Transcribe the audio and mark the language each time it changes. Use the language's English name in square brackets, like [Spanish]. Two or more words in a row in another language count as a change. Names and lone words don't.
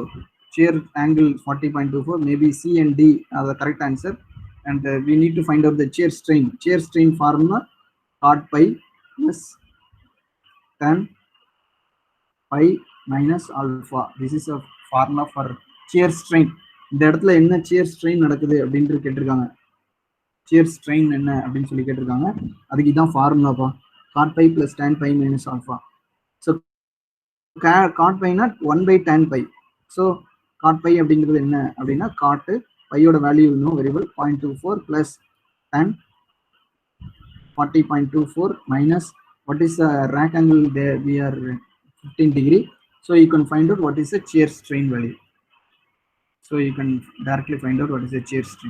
[English] Shear angle 40.24, maybe C and D are the correct answer. And we need to find out the shear strain. Shear strain formula cot pi plus tan pi minus alpha. This is a formula for shear strain. [Tamil] இந்த இடத்துல என்ன [English] shear strain [Tamil] நடக்குது அப்படின்ட்டு கேட்டிருக்காங்க. [English] shear strain [Tamil] என்ன அப்படின்னு சொல்லி கேட்டிருக்காங்க. அதுக்கு இதான் ஃபார்முலாப்பா, [English] cot pi plus tan pi minus alpha. So cot pi not 1/tan pi. So cot pi [Tamil] அப்படிங்கிறது என்ன அப்படின்னா cot பையோட வேல்யூ இன்னும் [English] very well 0.24 plus tan 40.24 minus what is the rack angle there, we are 15 degree. So you can find out what is the shear strain value. So you can directly find out what is the shear strain.